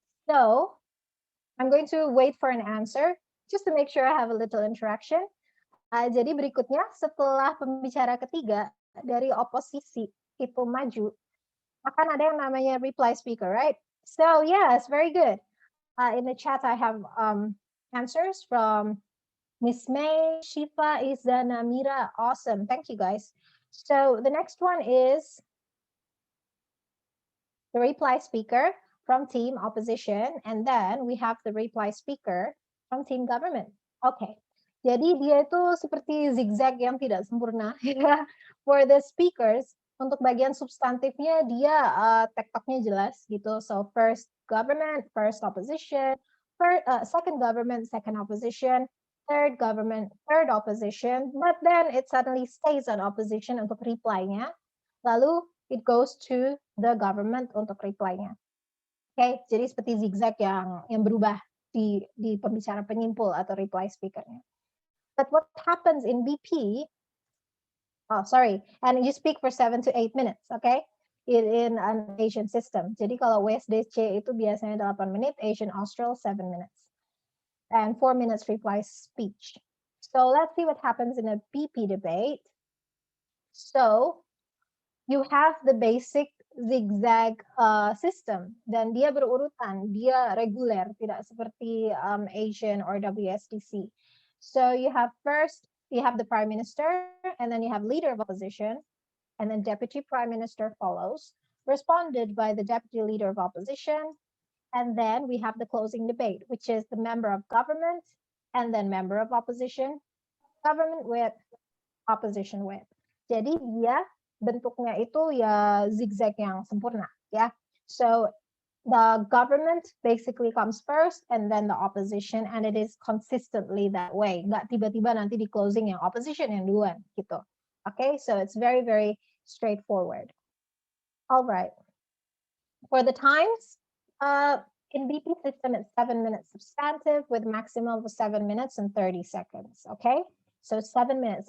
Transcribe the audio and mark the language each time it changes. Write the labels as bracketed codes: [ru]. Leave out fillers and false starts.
[en] So I'm going to wait for an answer just to make sure I have a little interaction. [id] Jadi berikutnya setelah pembicara ketiga dari oposisi itu maju, akan ada yang namanya reply speaker, right? [en] So yes, very good. In the chat, I have answers from Miss May, Shifa, Izana, Mira. Awesome. Thank you, guys. So the next one is the reply speaker from team opposition. And then we have the reply speaker from team government. Okay. [id] Jadi dia itu seperti zigzag yang tidak sempurna. [en] For the speakers, [id] untuk bagian substantifnya dia tektoknya jelas gitu. [en] So first government, first opposition, second government, second opposition, third government, third opposition, but then it suddenly stays on opposition [id] untuk reply-nya. Lalu [en] it goes to the government [id] untuk reply-nya. Okay, jadi seperti zigzag yang berubah di pembicara penyimpul atau reply speaker-nya. [en] But what happens in BP, oh sorry, and you speak for 7 to 8 minutes, okay? in an Asian system. [id] Jadi kalau WSDC itu biasanya 8 menit, Asian Austral 7 minutes. [en] And 4 minutes reply speech. So let's see what happens in a BP debate. So you have the basic zigzag system, [id] dan dia berurutan, dia reguler, tidak seperti Asian or WSDC. [en] So you have the Prime Minister, and then you have Leader of Opposition, and then Deputy Prime Minister follows, responded by the Deputy Leader of Opposition, and then we have the closing debate, which is the Member of Government, and then Member of Opposition, Government Whip, Opposition Whip. [id] Jadi dia bentuknya itu ya zigzag yang sempurna, ya. [en] So the government basically comes first, and then the opposition, and it is consistently that way. [id] Nggak tiba-tiba nanti di closing yang opposition yang duluan, gitu. [en] Okay, so it's very, very straightforward. All right. For the times, in BP system, it's 7 minutes substantive with maximum of 7 minutes and 30 seconds, okay? So 7 minutes.